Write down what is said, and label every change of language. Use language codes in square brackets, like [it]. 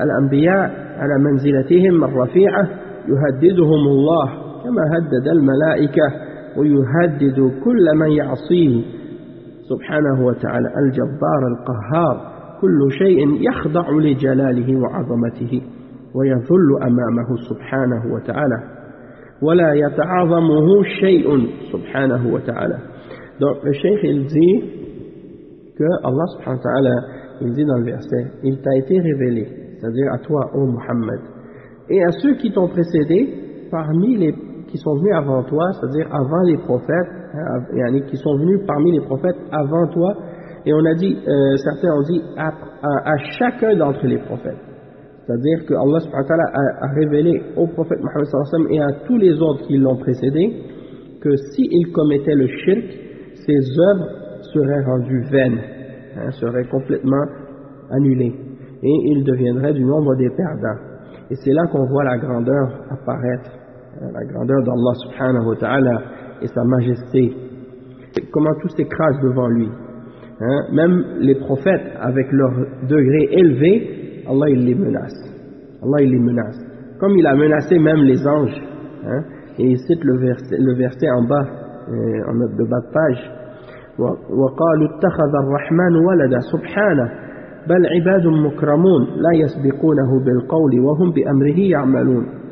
[ar] الأنبياء على منزلتهم الرفيعة يهددهم الله كما هدد الملائكة ويهدد كل من يعصيه سبحانه وتعالى الجبار القهار. كل شيء يخضع لجلاله وعظمته ويذل أمامه سبحانه وتعالى ولا يتعظمه شيء سبحانه وتعالى. [fr] Donc le cheikh il dit que Allah subhanahu wa ta'ala, il dit dans le verset, il t'a été révélé, c'est-à-dire à toi ô Muhammad, et à ceux qui t'ont précédé parmi les qui sont venus avant toi, c'est-à-dire avant les prophètes, qui sont venus parmi les prophètes avant toi. Et on a dit, certains ont dit à chacun d'entre les prophètes, c'est-à-dire que Allah subhanahu wa ta'ala a révélé au prophète Muhammad sallallahu alayhi wa sallam et à tous les autres qui l'ont précédé que s'ils commettaient le shirk, ses œuvres seraient rendues vaines, seraient complètement annulées, et ils deviendraient du nombre des perdants. Et c'est là qu'on voit la grandeur apparaître, la grandeur d'Allah subhanahu wa ta'ala et sa majesté, et comment tout s'écrase devant lui. Même les prophètes avec leur degré élevé, Allah il les menace. Allah il les menace. Comme il a menacé même les anges. Et il cite le verset en bas, en note de bas de page. [ar] وقالوا اتخذ الرحمن ولدا سبحانه بل عباد مكرمون لا يسبقونه بالقول وهم بأمره يعملون